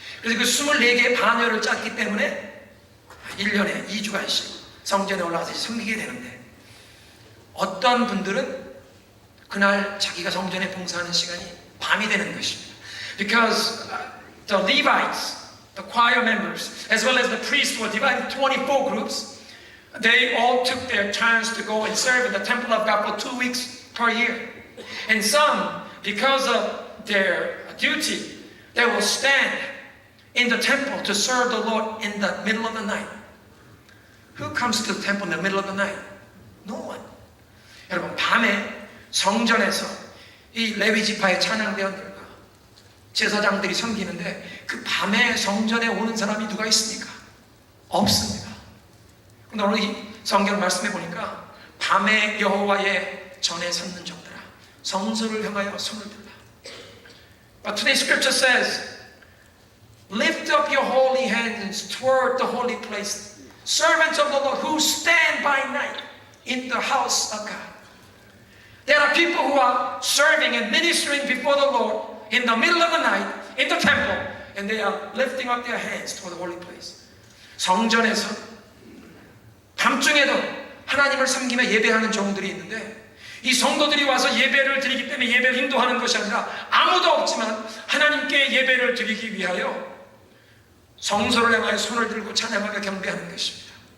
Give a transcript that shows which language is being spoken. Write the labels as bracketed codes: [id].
[ko] 그래서 그 24개 반열을 짰기 때문에 1년에 2주간씩 성전에 올라가서 섬기게 되는데, 어떤 분들은 그날 자기가 성전에 봉사하는 시간이 밤이 되는 것입니다. [en] Because the Levites, the choir members, as well as the priests were divided into 24 groups. They all took their turns to go and serve in the temple of God for 2 weeks per year. And some, because of their duty, they will stand in the temple to serve the Lord in the middle of the night. Who comes to the temple in the middle of the night? No one. [ko] 여러분, 밤에 성전에서 이 레위 지파의 찬양대원들과 제사장들이 섬기는데 그 밤에 성전에 오는 사람이 누가 있습니까? 없습니다. 근데 오늘 이 성경 말씀해 보니까 밤에 여호와의 전에 섰는 종들아, 성소를 향하여 손을 들라. [en] But today's scripture says, lift up your holy hands toward the holy place, servants of the Lord who stand by night in the house of God. There are people who are serving and ministering before the Lord in the middle of the night in the temple, and they are lifting up their hands toward the holy place. [ko] 성전에서 밤중에도 하나님을 섬기며 예배하는 종들이 있는데, 이 성도들이 와서 예배를 드리기 때문에 예배를 인도하는 것이 아니라 아무도 없지만 하나님께 예배를 드리기 위하여 성소를 향하여 손을 들고 찬양하며 경배하는 것입니다.